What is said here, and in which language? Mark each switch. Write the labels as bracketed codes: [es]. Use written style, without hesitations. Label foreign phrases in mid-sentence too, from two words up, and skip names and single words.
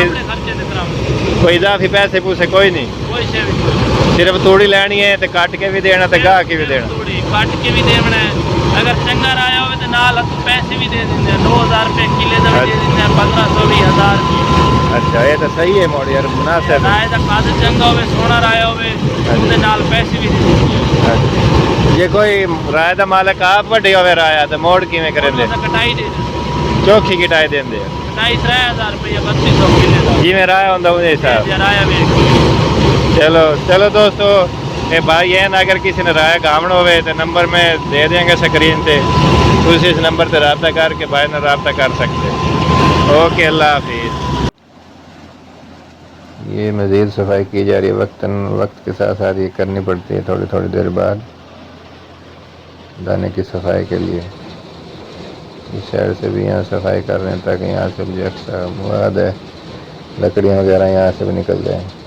[pa] ਆਪਣੇ ਖਰਚੇ ਤੇ ਕਰਾਉਂਦੇ ਕੋਈ ਇਜ਼ਾਫੀ ਪੈਸੇ ਪੂਸੇ ਕੋਈ ਨਹੀਂ? ਕੋਈ ਸ਼ੈ ਵੀ ਨਹੀਂ, ਸਿਰਫ ਤੂੜੀ ਲੈਣੀ ਹੈ ਤੇ ਕੱਟ ਕੇ ਵੀ ਦੇਣਾ ਤੇ ਗਾਹ ਕੇ ਵੀ ਦੇਣਾ? ਤੂੜੀ ਕੱਟ ਕੇ ਵੀ ਦੇਣਾ ਹੈ। ਅਗਰ ਚੰਗਾ ਰਾਇਆ ਹੋਵੇ ਤੇ ਨਾਲ ਅਸੀਂ ਪੈਸੇ ਵੀ ਦੇ ਦਿੰਦੇ ਹਾਂ। 2000 ਰੁਪਏ ਕਿਲੇ ਦਾ ਵੀ ਦੇ ਦਿੰਦੇ ਹਾਂ, 1500 20,000 [ur] ਅੱਛਾ اچھا یہ تو صحیح ہے موڑ یار مناسب ہے. [pa] رائے کا قد چنگا ہوے سونا رایا ہوے اندے نال پیسے بھی دے. یہ کوئی رائے دا مالک آپ وڈی ہوے رایا تے موڑ کیویں کریں دے؟ کٹائی دے چوکھی کٹائی دیں دے. کٹائی 3000 روپیہ 3200 کلے دا. جی میں رایا ہوندا اون حساب. رایا ویکھ. [ur] چلو دوستو یہ بھائی ہیں اگر کسی نے رائے گامن ہوئے تو نمبر میں دے دیں گے سکرین تے [pa] تسی اس نمبر تے رابطہ کر کے بھائی نے [ur] رابطہ کر سکتے. اوکے اللہ حافظ. یہ مزید صفائی کی جا رہی ہے وقت کے ساتھ ساتھ یہ کرنی پڑتی ہے تھوڑی دیر بعد دانے کی صفائی کے لیے. اس سائڈ سے بھی یہاں صفائی کر رہے ہیں تاکہ یہاں سے جو اکثر مواد ہے لکڑیاں وغیرہ یہاں سے بھی نکل جائیں.